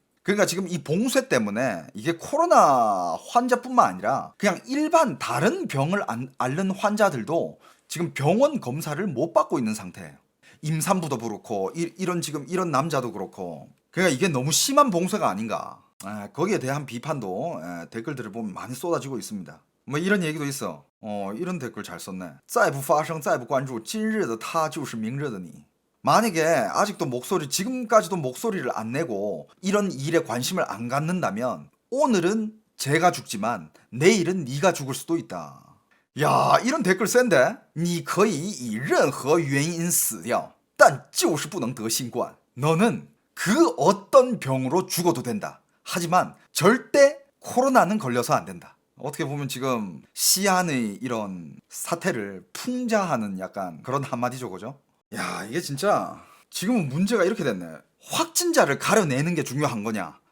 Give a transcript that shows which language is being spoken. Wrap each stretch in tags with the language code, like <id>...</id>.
<ko>그러니까 지금 이 봉쇄 때문에 이게 코로나 환자뿐만 아니라 그냥 일반 다른 병을 앓는 환자들도 지금 병원 검사를 못 받고 있는 상태예요. 임산부도 그렇고 이런 남자도 그렇고 그러니까 이게 너무 심한 봉쇄가 아닌가. 거기에 대한 비판도 댓글들을 보면 많이 쏟아지고 있습니다. 뭐 이런 얘기도 있어. 이런 댓글 잘 썼네.</ko> <zh>再不发声再不关注今日的他就是明日的你.</zh> <ko>만약에 아직도 지금까지도 목소리를 안 내고 이런 일에 관심을 안 갖는다면 오늘은 제가 죽지만 내일은 네가 죽을 수도 있다. 야, 이런 댓글 센데?</ko> <zh>你可以以任何原因死掉但就是不能得新冠.</zh> <ko>너는 그 어떤 병으로 죽어도 된다. 하지만 절대 코로나는 걸려서 안 된다. 어떻게 보면 지금 시안의 이런 사태를 풍자하는 약간 그런 한마디죠, 그죠? 야, 이게 진짜 지금은 문제가 이렇게 됐네. 확진자를 가려내는 게 중요한 거냐?</ko>